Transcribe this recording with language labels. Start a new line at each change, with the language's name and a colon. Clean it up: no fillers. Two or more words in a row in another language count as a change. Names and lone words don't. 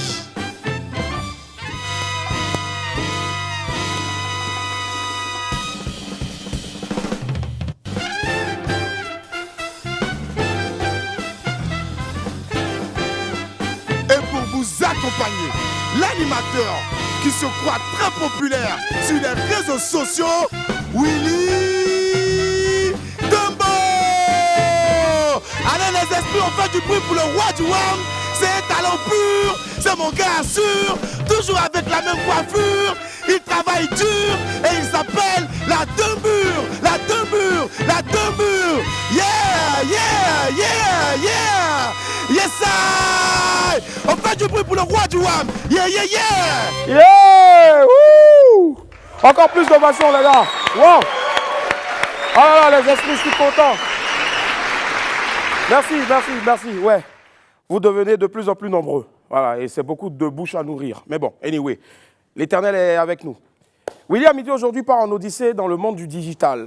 French: Et pour vous accompagner, l'animateur qui se croit très populaire sur les réseaux sociaux, Willy Dumbo. Allez les esprits, on fait du bruit pour le roi du WAM. C'est un talent pur, c'est mon gars sûr, toujours avec la même coiffure. Il travaille dur et il s'appelle la Dumbure, la Dumbure, la Dumbure.
English: Yeah, yeah, yeah, yeah. Yes, I.
French: On fait du bruit pour le roi du WAM.
English: Yeah, yeah, yeah. Yeah! Wouh!
French: Encore plus d'ovation, les gars. Wow! Oh là là, les esprits, je suis content. Merci, merci, merci. Ouais. Vous devenez de plus en plus nombreux. Voilà, et c'est beaucoup de bouches à nourrir. Mais bon, anyway, l'Éternel est avec nous. William Midi aujourd'hui part en odyssée dans le monde du digital.